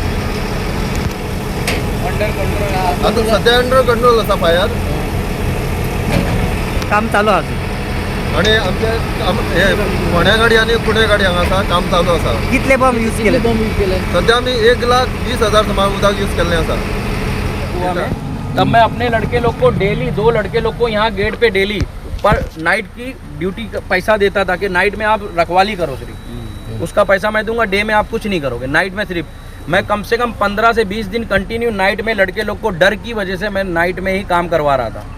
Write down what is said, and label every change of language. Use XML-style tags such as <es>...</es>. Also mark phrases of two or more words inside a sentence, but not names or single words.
<kok>आतां सद्या</kok> <en>under control</en> <kok>आसा फायर. काम चालू आहा. आनी आमचे हे फोंड्या गाडी आनी पुणे गाडी हांगा आसा, काम चालू आसा. कितले</kok> <en>bomb use</en> <kok>केले? सद्या आमी 1,20,000 सुमार उदक यूज केल्लें आसा.</kok> <hi>तब मैं अपने लड़के लोग को डेली 2 लड़के लोग को यहाँ गेट पे डेली पर नाइट की ड्यूटी का पैसा देता था कि नाइट में आप रखवाली करो, सिर्फ उसका पैसा मैं दूंगा, डे में आप कुछ नहीं करोगे, नाइट में सिर्फ मैं कम से कम 15 से 20 दिन</hi> <en>continue night</en> <hi>में लड़के लोग को डर की वजह से मैं नाइट में ही काम करवा रहा था.</hi>